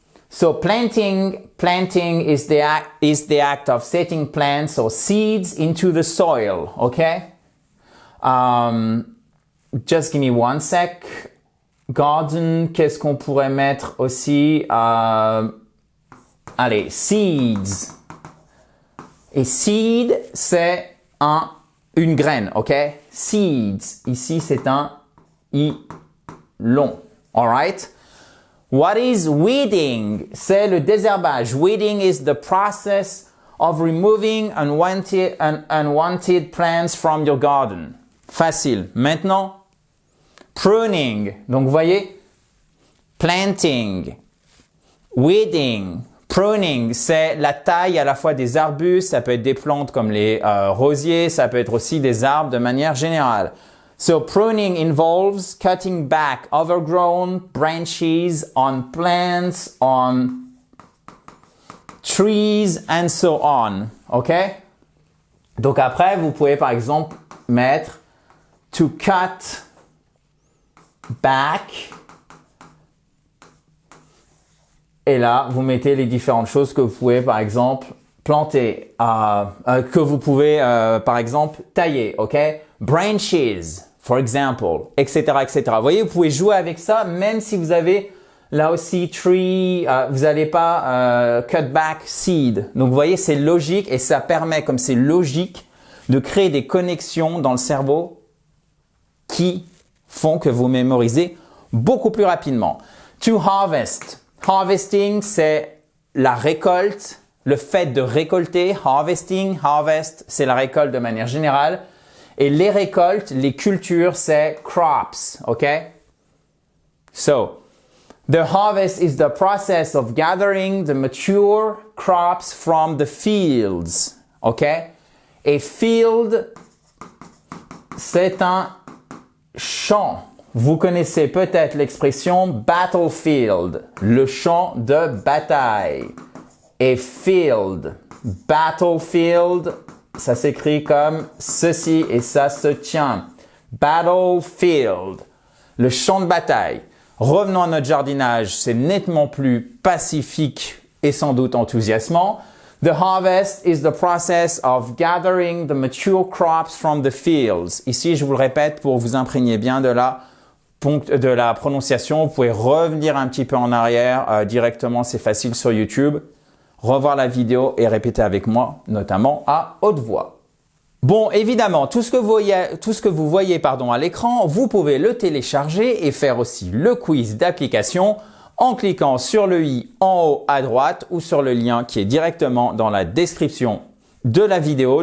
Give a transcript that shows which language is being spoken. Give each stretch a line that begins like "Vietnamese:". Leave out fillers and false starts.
English: So planting is the act of setting plants or seeds into the soil. Okay? Just give me one sec.
French: Garden, qu'est-ce qu'on pourrait mettre aussi? Allez, seeds. Et seed, c'est une graine, ok? Seeds. Ici, c'est un i long. Alright?
English: What is weeding?
French: C'est le désherbage.
English: Weeding is the process of removing unwanted plants from your garden.
French: Facile. Maintenant, pruning. Donc, vous voyez, planting, weeding. Pruning, c'est la taille à la fois des arbustes, ça peut être des plantes comme les rosiers, ça peut être aussi des arbres de manière générale.
English: So, pruning involves cutting back overgrown branches on plants, on trees, and so on. OK?
French: Donc après, vous pouvez par exemple mettre
English: to cut back.
French: Et là, vous mettez les différentes choses que vous pouvez, par exemple, planter, que vous pouvez, par exemple, tailler, ok? Branches,
English: for example,
French: etc., etc. Vous voyez, vous pouvez jouer avec ça, même si vous avez, là aussi, tree, vous n'allez pas cut back seed. Donc, vous voyez, c'est logique et ça permet, comme c'est logique, de créer des connexions dans le cerveau qui font que vous mémorisez beaucoup plus rapidement.
English: To harvest.
French: Harvesting, c'est la récolte, le fait de récolter. Harvesting, harvest, c'est la récolte de manière générale. Et les récoltes, les cultures, c'est crops, ok?
English: So, the harvest is the process of gathering the mature crops from the fields, ok?
French: Et field, c'est un champ. Vous connaissez peut-être l'expression battlefield, le champ de bataille. Et field, battlefield, ça s'écrit comme ceci et ça se tient. Battlefield, le champ de bataille. Revenons à notre jardinage, c'est nettement plus pacifique et sans doute enthousiasmant.
English: The harvest is the process of gathering the mature crops from the fields.
French: Ici, je vous le répète pour vous imprégner bien de la prononciation. Vous pouvez revenir un petit peu en arrière directement, c'est facile sur YouTube. revoir la vidéo et répéter avec moi, notamment à haute voix. Bon, évidemment, tout ce que vous voyez à l'écran, vous pouvez le télécharger et faire aussi le quiz d'application en cliquant sur le i en haut à droite ou sur le lien qui est directement dans la description de la vidéo.